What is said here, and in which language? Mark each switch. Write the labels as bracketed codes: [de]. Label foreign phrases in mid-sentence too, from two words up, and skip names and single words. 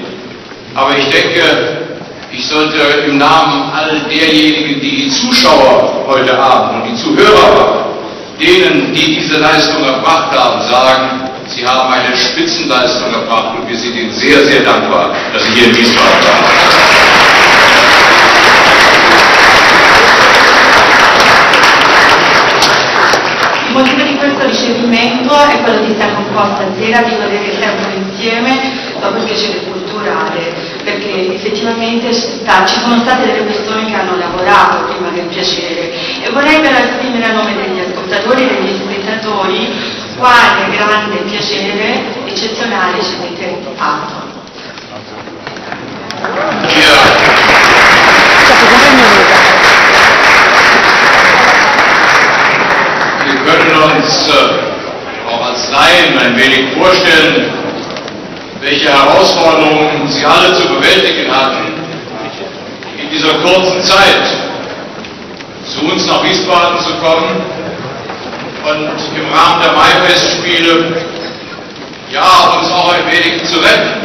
[de] Aber ich denke, ich sollte im Namen all derjenigen, die Zuschauer heute Abend und die Zuhörer waren, denen, die diese Leistung erbracht haben, sagen, sie haben eine Spitzenleistung erbracht und wir sind Ihnen sehr, sehr dankbar, dass Sie hier in Wiesbaden waren. [it] Il motivo di questo ricevimento è quello di stare un po' stasera, di godere il tempo insieme dopo il piacere culturale, perché effettivamente ci sono state delle persone che hanno lavorato prima del piacere e vorrei però esprimere a nome degli ascoltatori e degli spettatori quale grande piacere eccezionale ci avete fatto. [de] Wir können uns auch als Laien ein wenig vorstellen, welche Herausforderungen Sie alle zu bewältigen hatten in dieser kurzen Zeit, zu uns nach Wiesbaden zu kommen und im Rahmen der Maifestspiele ja, uns auch ein wenig zu retten.